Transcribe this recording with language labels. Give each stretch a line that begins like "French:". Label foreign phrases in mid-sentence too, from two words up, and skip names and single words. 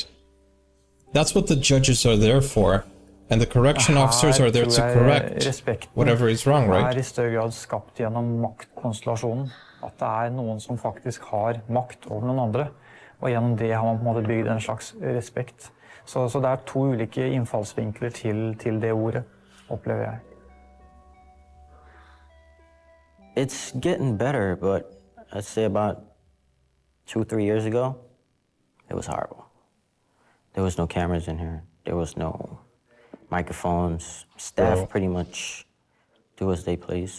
English: That's what the judges are there for. And the correction officers are there to correct whatever is wrong, right?
Norwegian: I større grad skapt gjennom maktkonstellasjonen. At det noen som faktisk har makt over noen andre. Og gjennom det har man på en måte bygd en slags respekt. Så det to ulike innfallsvinkler til det ordet, opplever jeg.
English: It's getting better, but I'd say about 2-3 years ago, it was horrible. There was no cameras in here. There was no microphones. Staff pretty much do as they please.